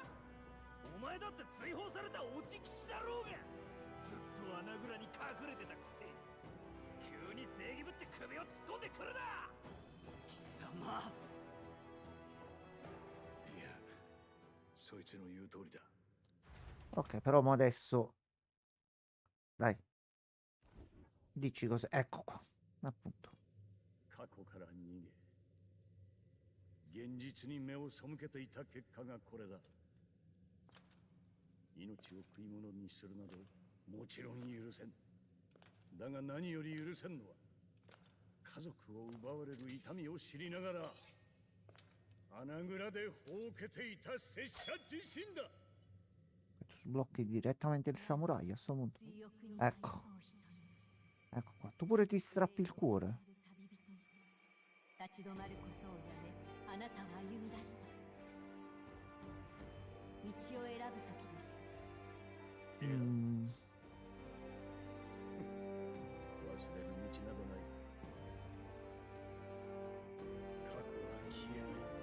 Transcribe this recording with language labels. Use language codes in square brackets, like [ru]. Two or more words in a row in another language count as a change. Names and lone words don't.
[ja] お前だって追放された落ち騎士だろうが。ずっと穴蔵に隠れてたくせ。急に正義ぶって首を突っ込んでくるな。貴様。いや、そいつの言う通りだ。 [it] Ok, però mo adesso. Dai. Dici cosa. Ecco qua. Appunto. [ja] 過去から逃げ現実に目を背けていた結果がこれだ。命を食い物にするなどもちろん許せん。だが何より許せんのは家族を奪われる痛みを知りながら穴蔵でほうけていた拙者自身だ。 [it] Tu sblocchi direttamente il samurai a sto punto. Ecco. Ecco qua. Tu pure ti strappi il cuore. [ja] 立ち止まることをやめ、あなたは歩み出した。道を選ぶ時です。 Mm. 忘れる道などない。過去は消えない。